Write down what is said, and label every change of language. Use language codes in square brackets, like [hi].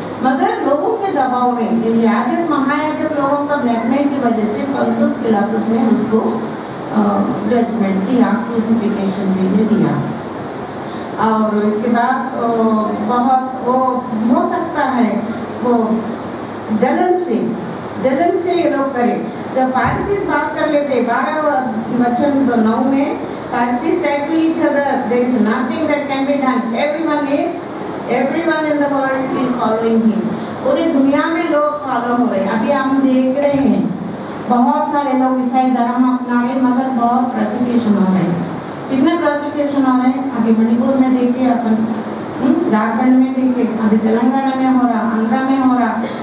[hi] मगर लोगों के दबाव में, याजक महायाजक लोगों का ब्लैकमेल की वजह से पंतुस पिलातुस ने उसको जजमेंट दिया, क्रूसिफिकेशन देने दिया। और इसके बाद बहुत वो हो सकता है वो जलन से ये लोग करें। जब फारसी बात कर लेते 12:9 में, [en] Pharisees said to each other, there is nothing that can be done. Everyone in the world is following him. [hi] पूरी दुनिया में लोग फॉलो हो रहे हैं। अभी हम देख रहे हैं बहुत सारे लोग ईसाई धर्म अपना रहे, मगर बहुत प्रोसिक्यूशन हो रहे हैं। कितने प्रोसिक्यूशन हो रहे हैं? अभी मणिपुर में देखिए, अपन झारखंड में देखिए, अभी तेलंगाना में हो रहा, आंध्रा में हो रहा।